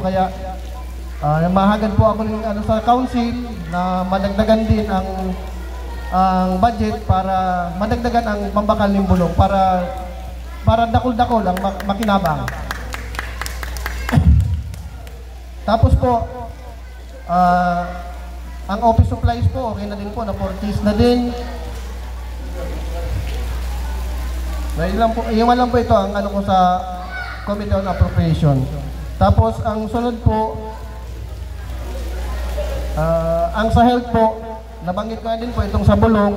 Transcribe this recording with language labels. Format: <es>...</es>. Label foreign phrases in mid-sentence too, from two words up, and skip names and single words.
<bik>Kaya mahagad po ako ng sa council na madagdagan din ang budget para madagdagan ang pambakal ng bulong para dakol-dakol ang makinabang.</bik> <tl>Tapos po ang</tl> <en>office supplies</en> <tl>po okay na din po, na-purchase na din. Iwan lang po ito ang ko sa Committee on Appropriation.</tl> <bik>Tapos ang sunod po, ang sa health po, nabanggit ko na din po itong sa bulong.</bik>